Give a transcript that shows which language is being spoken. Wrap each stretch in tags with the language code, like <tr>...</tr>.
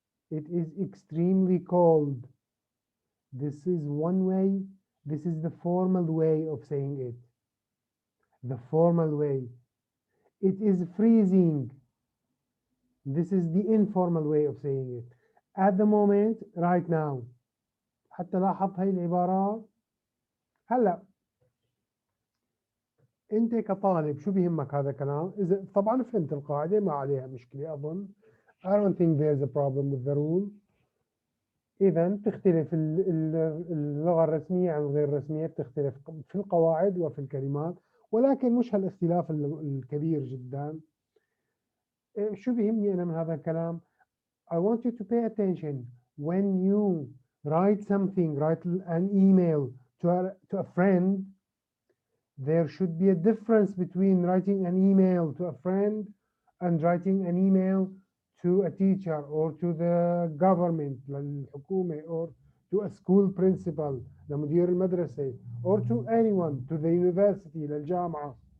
<en>It is extremely cold. This is one way. This is the formal way of saying it. The formal way. It is freezing. This is the informal way of saying it. At the moment, right now.</en> <ar>حتى لاحظت هاي العبارات. هلا انت كطالب شو بيهمك هذا الكلام؟ اذا طبعا فهمت القاعده ما عليها مشكله اظن.</ar> <en>I don't think there's a problem with the rule.</en> <ar>اذا تختلف اللغه الرسميه عن غير الرسميه، بتختلف في القواعد وفي الكلمات، ولكن مش هالاختلاف الكبير جدا. شو بيهمني انا من هذا الكلام؟</ar> <en>I want you to pay attention when you write something, write an email to a friend. There should be a difference between writing an email to a friend and writing an email to a teacher or to the government</en> <ar>للحكومة,</ar> <en>or to a school principal</en> <ar>لمدير المدرسة,</ar> <en>or to anyone, to the university</en> <ar>للجامعة.</ar>